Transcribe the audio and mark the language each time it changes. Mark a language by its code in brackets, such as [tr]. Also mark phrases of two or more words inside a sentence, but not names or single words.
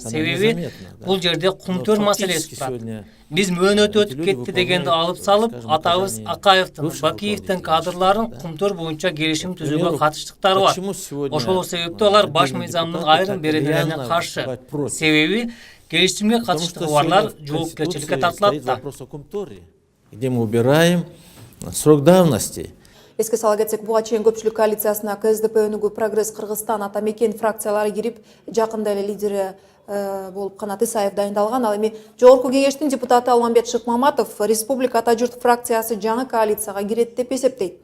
[ky] Себеби бул жерде кумтөр маселеси турат. Биз мөөнөтү өтүп кетти дегенди алып салып, атабыз Акаевдин, Бакиевдин кадрларын кумтөр боюнча келишим түзүүгө катыштыктары бар. Ошол себептен алар баш мыйзамдын айрым беренелерине каршы. Себеби келишимге катыштыгы барлар жоопкерчиликке тартылат да. [ru] Где мы убираем срок давности. [ky] Эске сала кетсек, буга чейин көпчүлүк коалициясына КСДП, Өнүгүү прогресс, Кыргызстан, Атамекен фракциялары кирип, жакында эле лидери болуп Канат Исаев дайындалган. Ал эми Жогорку кеңештин депутаты Алмамбет Шыкмаматов Республика Ата журт фракциясы жаңы коалицияга кирет деп эсептейт.